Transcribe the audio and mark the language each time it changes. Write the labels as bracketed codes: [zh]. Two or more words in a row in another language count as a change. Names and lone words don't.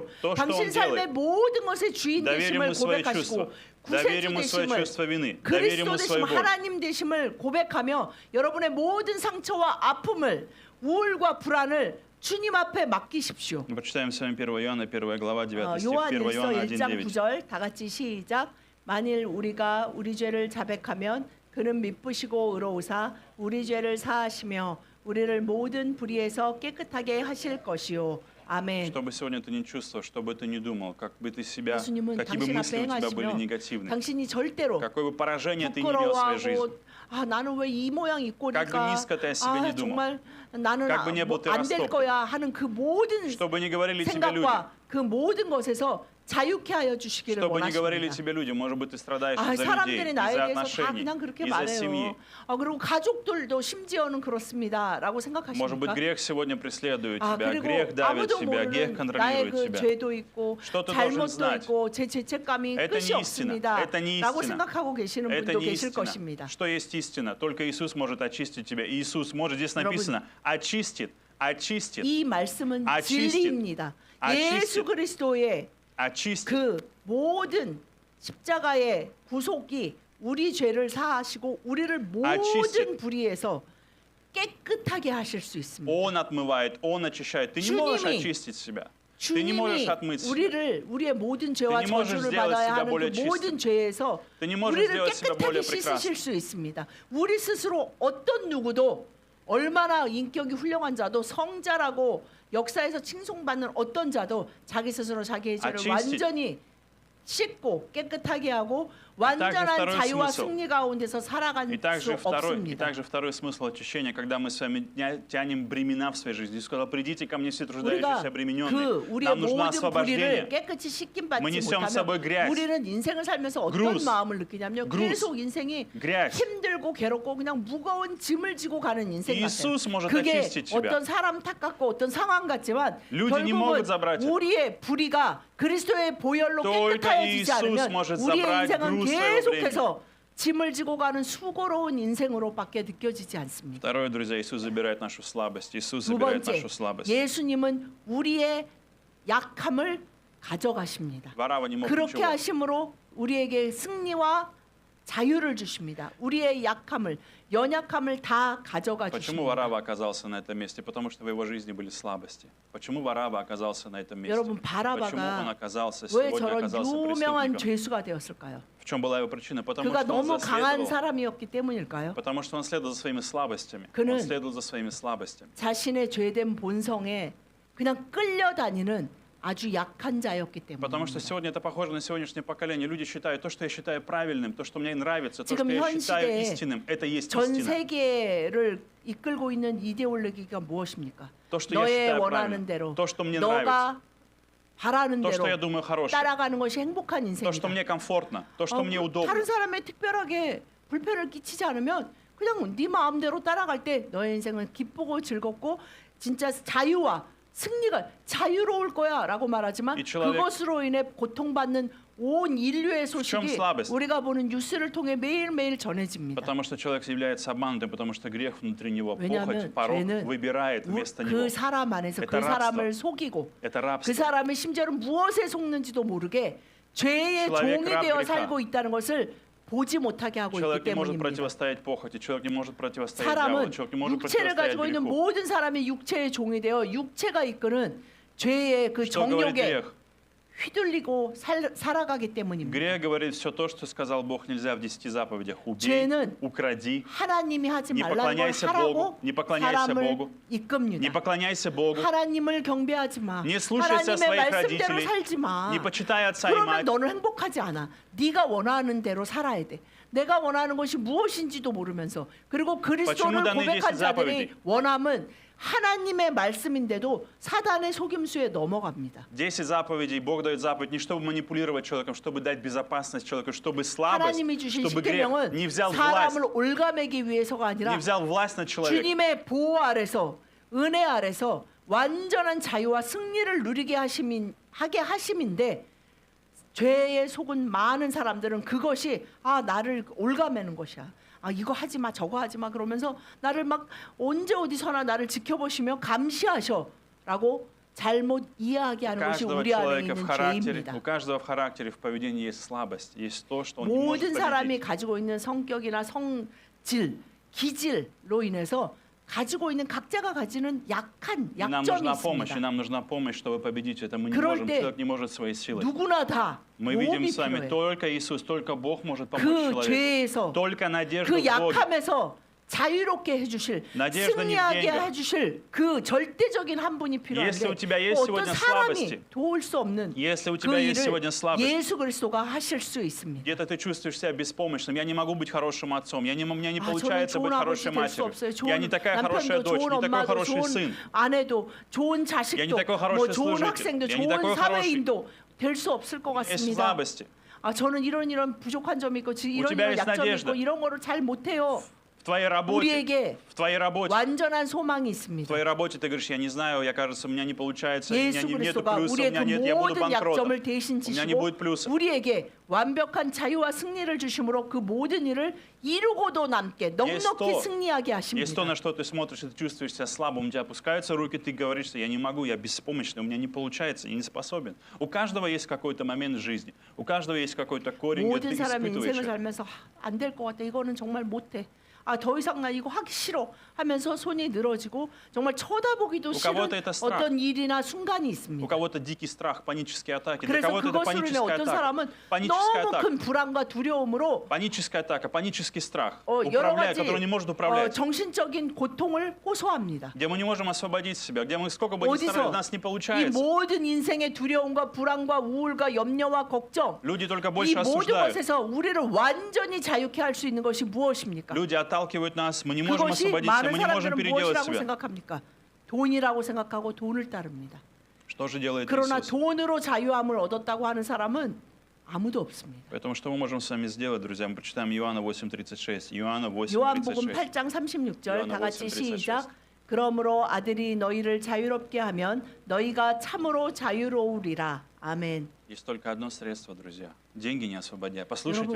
[ru] чувствует, то, что [ko] 당신 [ru] он [ko] 삶의 [ru] делает. [ko] 모든 것의 주인 [ru] Доверим [ko] 되심을 [ru] ему свои [ko] 고백하시고 [ru] чувства. [ko] 구세주 [ru] Доверим ему свое [ko] 되심을 [ru] чувство вины. Доверим [ko] 그리스도 [ru] ему [ko] 되심 [ru] свою боль. [ko] 하나님 되심을 고백하며 여러분의 모든 상처와 아픔을 우울과 불안을 주님 앞에 맡기십시오. [ru] Почитаем с вами 1 Иоанна, 1 глава, 9 стих, 1 [ko] 요한일서 [ru] Иоанна [ko] 1장 1:9. 9절 다 같이 시작. 만일 우리가 우리 죄를 자백하면 그는 미쁘시고 의로우사 우리 죄를 사하시며 우리를 모든 불의에서 깨끗하게 하실 것이요. 아멘. [ru] Что бы сегодня ты не чувствовал, что бы ты не думал, как бы ты себя, [ko] 예수님은 [ru] какие бы [ko] 당신 [ru] мысли [ko] 앞에 [ru] у тебя были [ko] 행하시며 [ru] негативные, [ko] 당신이 절대로 [ru] какое бы поражение ты не имел в своей жизни, [ko] 부끄러워하고 아 나는 왜 이 모양 입고 [ru] Как бы [ko] 니까 [ru] низко ты о себе не думал. [ko] 정말 나는 [ru] Как бы не был ты [ko] 안 될 [ru] растоптан. [ko] 거야 하는 그 모든 [ru] чтобы не говорили тебе люди, [ko] 생각과 그 모든 것에서 자유케 하여 주시기를 [ru] чтобы не говорили [ko] 원하십니다. [ru] тебе люди, может быть, ты страдаешь [ko] 아, [ru] из-за людей, [ko] 사람들이 나에 [ru] из-за [ko] 대해서 다 [ru] отношений, [ko] 그냥 그렇게 [ru] из-за семьи. [ko] 말해요. 그리고 가족들도 심지어는 그렇습니다라고 [ru] Может быть, [ko] 생각하십니까? [ru] грех сегодня преследует [ko] 아, [ru] тебя, [ko] 그리고 [ru] грех давит [ko] 아무도 [ru] тебя, [ko] 모르는 [ru] грех [ko] 나의 [ru] контролирует [ko] 그 [ru] тебя. [ko] 죄도 있고 [ru] Что ты должен [ko] 잘못도 [ru] знать? [ko] 있고 제 죄책감이 [ru] Это [ko] 끝이 [ru] не истина. [ko] 없습니다. [ru] Это не [ko] 라고 [ru] истина. [ko] 생각하고 계시는 [ru] Это [ko] 분도 [ru] не [ko] 계실 [ru] истина. [ko] 것입니다. [ru] Что есть истина? Только Иисус может очистить тебя. Иисус может, здесь [ko] 여러분, [ru] написано, очистит, очистит, [ko] 이 말씀은 [ru] 아치스트. [ko] 진리입니다. [ru] 아치스트. [ko] 예수 그리스도의 [ru] очистит. [ko] 그 모든 십자가의 구속이 우리 죄를 사하시고 우리를 모든 [ru] 아치스트. [ko] 불의에서 깨끗하게 하실 수 있습니다. [ru] Он отмывает, Он очищает. Ты не можешь [ko] 주님이- [ru] очистить себя. Ты не можешь [ko] 주님이 [ru] отмыть себя. [ko] 우리를 우리의 모든 죄와 [ru] Ты не можешь [ko] 저주를 [ru] сделать [ko] 받아야 [ru] себя [ko] 하는 [ru] более [ko] 그 모든 죄에서 [ru] Ты не можешь [ko] 우리를 [ru] сделать себя [ko] 깨끗하게 [ru] более [ko] 씻으실 [ru] прекрасным. [ko] 수 있습니다. 우리 스스로 어떤 누구도 얼마나 인격이 훌륭한 자도 성자라고 역사에서 칭송받는 어떤 자도 자기 스스로 자기의 죄를 [ru] 아치스트. [ko] 완전히 씻고 깨끗하게 하고 [ru] также [ko] 완전한 [ru] второй [ko] 자유와 [ru] смысл. [ko] 승리 가운데서 살아갈 [ru] И [ko] 수 [ru] также, [ko] 없습니다. [ru] второй смысл очищения, когда мы с вами тянем бремена в своей жизни. Иисус сказал, придите ко мне все труждающиеся [ko] 우리가 [ru] и обремененные. [ko] 그 우리의 [ru] Нам нужно [ko] 모든 불의를 [ru] освобождение. [ko] 깨끗이 씻긴 [ru] Мы [ko] 받지 [ru] несем с собой [ko] 못하면 [ru] грязь. [ko] 우리는 인생을 살면서 어떤 [ru] Груз. [ko] 마음을 느끼냐면 [ru] Груз. [ko] 계속 인생이 [ru] Грязь. [ko] 힘들고 괴롭고 그냥 무거운 짐을 지고 가는 인생 [ru] Иисус [ko] 같아요. [ru] может [ko] 그게 [ru] очистить тебя. [ko] 어떤 사람 탓같고 어떤 상황 같지만 [ru] Люди не [ko] 결국은 [ru] могут забрать это. [ko] 우리의 불의가 그리스도의 보혈로 [ru] Только [ko] 깨끗하여지지 이이sus 않으면 [ru] может [ko] 우리의 [ru] забрать [ko] 인생은 [ru] груз своего [ko] 계속해서 짐을 지고 가는 수고로운 인생으로밖에 느껴지지 않습니다. [ru] Второе, друзья, Иисус забирает нашу слабость. Иисус [ko] 두 [ru] забирает [ko] 번째, [ru] нашу слабость. [ko] 예수님은 우리의 약함을 가져가십니다. [ru] Варава не мог [ko] 그렇게 [ru] ничего. [ko] 하심으로 우리에게 승리와 자유를 주십니다. 우리의 약함을, 연약함을 다 가져가 [ru] Почему [ko] 주십니다. [ru] Варава оказался на этом месте? Потому что в его жизни были слабости. Почему Варава оказался на этом месте? [ko] 여러분, [ru] Почему он [ko] 바라바가 [ru] оказался [ko] 왜 [ru] сегодня [ko] 저런 [ru] оказался [ko] 유명한 [ru] преступником? [ko] 죄수가 되었을까요? [ru] В чем была его причина? Потому [ko] 그가 [ru] что он [ko] 너무 강한 [ru] следовал, [ko] 사람이었기 때문일까요? [ru] потому что он следовал за своими слабостями. [ko] 그는 [ru] Он следовал за своими слабостями. [ko] 자신의 죄된 본성에 그냥 끌려다니는 아주 약한 자였기 [ru] Потому что [ko] 때문입니다. [ru] сегодня это похоже на сегодняшнее поколение. Люди считают то, что я считаю правильным, то, что мне нравится, то, [ko] 지금 [ru] что я [ko] 현 [ru] считаю [ko] 시대에 [ru] истинным, это есть [ko] 전 [ru] истина. [ko] 세계를 이끌고 있는 이데올로기가 무엇입니까? [ru] То, что я [ko] 너의 [ru] считаю [ko] 원하는 [ru] правильным, [ko] 대로, [ru] то, что мне нравится, [ko] 너가 바라는 [ru] то, что я [ko] 대로 [ru] думаю хорошее, [ko] 따라가는 것이 행복한 [ru] то, что [ko] 인생이다. [ru] мне комфортно, то, что мне удобно. [ko] 다른 사람에 특별하게 불편을 끼치지 않으면 그냥 네 마음대로 따라갈 때 너의 인생은 기쁘고 즐겁고 진짜 자유와 승리가 자유로울 거야라고 말하지만 [ru] 이 человек- [ko] 그것으로 인해 고통받는 온 인류의 [ru] чем [ko] 소식이 [ru] слабость? [ko] 우리가 보는 뉴스를 통해 매일매일 전해집니다. [ru] Потому что человек является обманутым, потому что грех внутри него, [ko] 왜냐하면 [ru] похоть, порок [ko] 죄는 [ru] выбирает вместо [ko] 그 [ru] него. [ko] 사람 안에서 [ru] Это [ko] 그 [ru] рабство. [ko] 사람을 속이고 [ru] Это [ko] 그 [ru] рабство. [ko] 사람이 심지어는 무엇에 속는지도 모르게 죄의 [ru] человек [ko] 종이 [ru] раб [ko] 되어 [ru] греха. [ko] 살고 있다는 것을 보지 못하게 하고 있기 [ru] Человек не может [ko] 때문입니다. [ru] противостоять похоти, человек не может противостоять дьяволу, [ko] 사람은 [ru] человек не может [ko] 육체를 [ru] противостоять [ko] 가지고 있는 [ru] греху. [ko] 모든 사람이 육체의 종이 되어 육체가 이끄는 죄의 그 [ru] Что говорит [ko] 정욕에 [ru] грех? [ko] 휘둘리고 살아가기 때문입니다. [ru] Грех говорит все то, что сказал Бог нельзя в 10 заповедях. Убей, [ko] 죄는 [ru] укради, [ko] 하나님이 하지 [ru] Не [ko] 말라는 걸 [ru] поклоняйся [ko] 하라고 [ru] Богу, не поклоняйся [ko] 사람을 [ru] Богу, не [ko] 이끕니다. [ru] поклоняйся Богу, [ko] 하나님을 경배하지 마. [ru] не слушайся [ko] 하나님의 [ru] своих [ko] 말씀대로 [ru] родителей, [ko] 살지 마. [ru] не почитай отца и [ko] 그러면 [ru] мать. [ko] 너는 행복하지 않아. 네가 원하는 대로 살아야 돼. 내가 원하는 것이 무엇인지도 모르면서 그리고 그리스도를 [ru] почему даны [ko] 고백한 10 자들이 [ru] заповедей? [ko] 원함은 하나님의 말씀인데도 사단의 속임수에 넘어갑니다. [ru] 10 заповедей, Бог дает заповедь не чтобы манипулировать человеком, чтобы дать безопасность человеку, чтобы слабость, [ko] 하나님이 주신 [ru] чтобы грех [ko] 십계명은 [ru] не взял власть, [ko] 사람을 올가매기 위해서가 아니라 [ru] не взял власть над человеком. [ko] 주님의 보호 아래서 은혜 아래서 완전한 자유와 승리를 누리게 하게 하심인데 죄에 속은 많은 사람들은 그것이 나를 올가매는 것이야. 이거 하지 마 저거 하지 마 그러면서 나를 막 언제 어디서나 나를 지켜보시며 감시하셔라고 잘못 이해하게 하는 것이 [ru] каждого [ko] 우리 안에 [ru] человека в [ko] 있는 [ru] характере, [ko] 죄입니다. [ru] у каждого в характере, в поведении есть слабость, есть то, что он не может [ko] 모든 사람이 [ru] победить. [ko] 가지고 있는 성격이나 성질, 기질로 인해서 가지고 있는 각자가 가지는 약한 [ru] И нам [ko] 약점이 [ru] нужна помощь, и [ko] 있습니다. [ru] нам нужна помощь, чтобы победить это. Мы не [ko] 그럴 [ru] можем, [ko] 때 [ru] человек не может своей силой. [ko] 누구나 다 [ru] Мы видим [ko] 도움이 [ru] с вами, [ko] 필요해. [ru] только Иисус, только Бог может помочь [ko] 그 [ru] человеку. [ko] 죄에서 [ru] Только надежда [ko] 그 [ru] в Боге. [ko] 약함에서 자유롭게 해주실 [ru] надежда не в [ko] 승리하게 [ru] деньгах. [ko] 해주실 그 절대적인 한 분이 [ru] Если у [ko] 필요한데 [ru] тебя есть [ko] 어떤 [ru] сегодня [ko] 사람이 [ru] слабости, [ko] 도울 수 없는 [ru] если у [ko] 그 [ru] тебя есть [ko] 일을 [ru] сегодня слабость, [ko] 예수 그리스도가 하실 수 있습니다. [ru] где-то ты чувствуешь себя беспомощным, я не могу быть хорошим отцом, у меня не [ko] 저는 [ru] получается быть [ko] 좋은 [ru] хорошей [ko] 아버지 될 수 [ru] матерью, [ko] 없어요. [ru] я [ko] 좋은 [ru] не такая хорошая [ko] 남편도 [ru] дочь, [ko] 좋은 [ru] не такой [ko] 엄마도 [ru] хороший [ko] 좋은 [ru] сын, [ko] 아내도 좋은 [ru] Я не [ko] 자식도 [ru] такой хороший [ko] 뭐 좋은 [ru] служитель. [ko] 학생도 [ru] Я не [ko] 좋은 [ru] такой [ko] 사회인도 될 수 없을 것 [ru] есть [ko] 같습니다. [ru] слабости. [ko] 저는 이런 부족한 점이 있고 이런 [ru] тебя [ko] 이런 [ru] есть [ko] 약점이 [ru] надежда. [ko] 있고 이런 거를 잘 못해요. [ru] В твоей работе, [ko] 우리에게 [ru] в твоей работе, [ko] 완전한 소망이 [ru] в [ko] 있습니다. [ru] твоей работе ты говоришь, я не знаю, я кажется, у меня не получается, у меня [ko] 예수 [ru] нету [ko] 그리스도가 [ru] плюса, у [ko] 우리의 [ru] меня [ko] 그 [ru] нет, я буду [ko] 모든 [ru] банкротом. [ko] 약점을 대신 [ru] У меня не [ko] 지시고 [ru] будет плюсов. [ko] 우리에게 완벽한 자유와 승리를 주심으로 그 모든 일을 이루고도 남게 넉넉히 또- 승리하게 [ru] Есть то, [ko] 하십니다. [ru] на что ты смотришь, и ты чувствуешь себя слабым, у тебя опускаются руки, ты говоришь, что я не могу, я беспомощный, у меня не получается, я не способен. У каждого есть какой-то момент в жизни, у каждого есть какой-то корень, где [ko] 모든 [ru] ты [ko] 사람이 [ru] испытываешь [ko] 인생을 [ru] это. [ko] 살면서 안 될 것 같아. 이거는 정말 못해. 더 이상 나 이거 하기 싫어 하면서 손이 늘어지고 정말 쳐다보기도 싫은 [ru] кого-то это страх. [ko] 어떤 일이나 순간이 [ru] У [ko] 있습니다. [ru] кого-то дикий страх, панические атаки, для [ko] 그래서 [ru] кого-то это [ko] 그것으로 인해 [ru] паническая [ko] 어떤 [ru] атака. [ko] 사람은 [ru] Паническая [ko] 너무 [ru] атака. [ko] 큰 불안과 두려움으로 [ru] Паническая атака, панический страх, [ko] 여러 [ru] управляя, [ko] 가지 [ru] который не может управлять. [ko] 정신적인 고통을 호소합니다. [ru] Где мы не можем освободить себя, где мы сколько бы ни [ko] 어디서 [ru] старались, у нас не [ko] 이 [ru] получается. [ko] 모든 인생의 두려움과 불안과 우울과 염려와 걱정 [ru] Люди только [ko] 이 [ru] больше [ko] 모든 [ru] осуждают. [ko] 것에서 우리를 완전히 자유케 할 수 있는 것이 무엇입니까? [ru] Люди отталкивают нас, мы не можем [ko] 그것이 [ru] освободиться, [ko] 많은 [ru] мы не можем [ko] 사람들은 [ru] переделать [ko] 무엇이라고 [ru] себя. [ko] 생각합니까? 돈이라고 생각하고 돈을 따릅니다. [ru] Что же делает [ko] 그러나 [ru] Иисус? [ko] 돈으로 자유함을 얻었다고 하는 사람은 아무도 없습니다. [ru] Поэтому что мы можем с вами сделать, друзья? Мы прочитаем Иоанна 8:36. Иоанна [ko] 요한복음 8:36. 8장 36절 요한복음 다 같이 8:36. 시작. 그러므로 아들이 너희를 자유롭게 하면 너희가 참으로 자유로우리라. 아멘. [ru] Есть только одно средство, друзья. Деньги не освободят. Послушайте